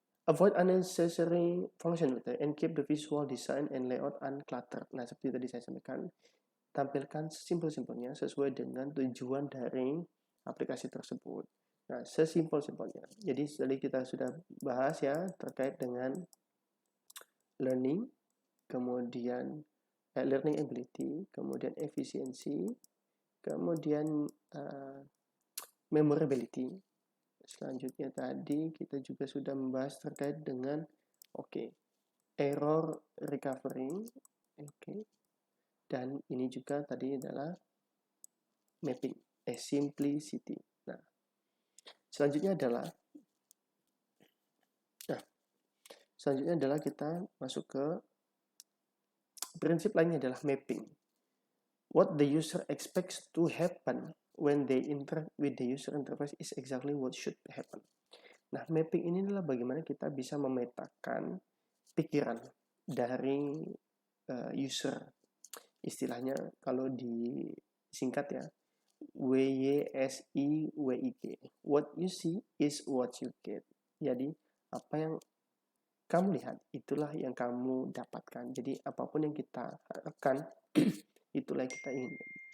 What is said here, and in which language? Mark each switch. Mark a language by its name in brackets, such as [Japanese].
[English] Avoid unnecessary function and keep the visual design and layout uncluttered. [Indonesian] Nah, seperti tadi saya sampaikan, tampilkan sesimpel-simpelnya sesuai dengan tujuan dari aplikasi tersebut. Nah, sesimpel-simpelnya. Jadi tadi kita sudah bahas ya terkait dengan learning, kemudian learning ability, kemudian efisiensi, kemudian memorability. Selanjutnya tadi kita juga sudah membahas terkait dengan error recovery, dan ini juga tadi adalah mapping, simplicity. Nah, selanjutnya adalah kita masuk ke prinsip lainnya adalah mapping. [English] What the user expects to happen when they interact with the user interface is exactly what should happen. [Indonesian] Nah, mapping ini adalah bagaimana kita bisa memetakan pikiran dari user. Istilahnya kalau disingkat ya, WYSIWIG. [English] What you see is what you get. [Indonesian] Jadi, apa yang kamu lihat, itulah yang kamu dapatkan. Jadi, apapun yang kita harapkan, itulah yang kita inginkan.